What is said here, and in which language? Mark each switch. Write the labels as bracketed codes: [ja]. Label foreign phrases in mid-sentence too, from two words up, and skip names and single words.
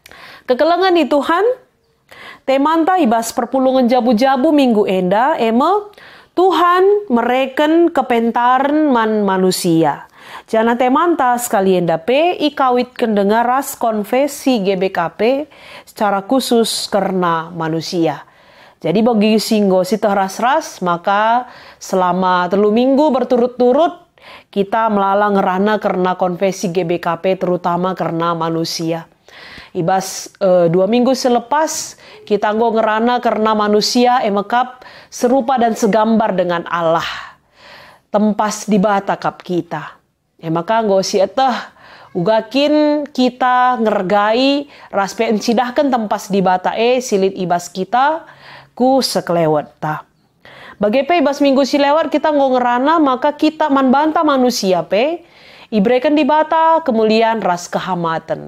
[btx] Kekelengan di Tuhan, temanta ibas perpulungan jabu-jabu minggu enda, Tuhan mereken kepentaran manusia. Jana temanta sekalian dape ikawit kendengar ras konfesi GBKP secara khusus karena manusia. Jadi bagi singgo si ras-ras, maka [id] selama 3 minggu berturut-turut [btx] kita melalang ngerana karena konfesi GBKP terutama karena manusia. Ibas 2 minggu selepas kita ngerana karena manusia emekap [id] serupa dan segambar dengan Allah. [btx] Tempas di bata kap kita. Maka si etah ugakin kita ngergai raspe encidahkan tempas di bata silit ibas kita ku sekelewat ta. Bagaimana ibas minggu si lewat kita ngerana maka kita manbanta manusia ibrekan di bata kemuliaan ras kehamatan.